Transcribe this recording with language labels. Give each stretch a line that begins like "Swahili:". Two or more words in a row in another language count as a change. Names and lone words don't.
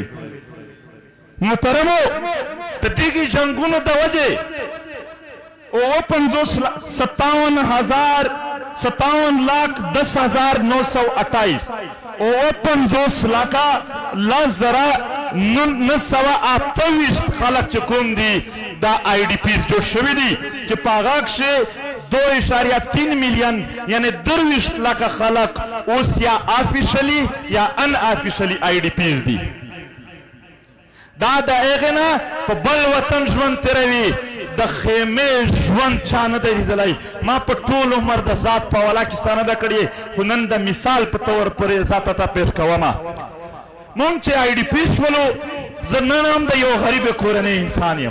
Pashto: محترمو د دغې جنګونو د وجې 57,10,928 50,928 خلک چې کوم دي دا آئی ڈی پیز جوړ شوي دي چې په هغه کښې 2.3 میلیون یعنې 23 لکه خلک اوس یا آفیشلي یا
English: un officially
Pashto: آئی ڈی پیز دي. دا د هغې نه په بل وطن ژوند تېروي د خیمې ژوند چا نه دی لیدلی. ما په ټول عمر د ذات په حواله کیسه نه ده کړې خو نن د مثال په طور پورې ذاته ته پیش کومه. مونږ چې آئی ډي پي شولو زه نن هم د یو غریبې کورنۍ انسان یم.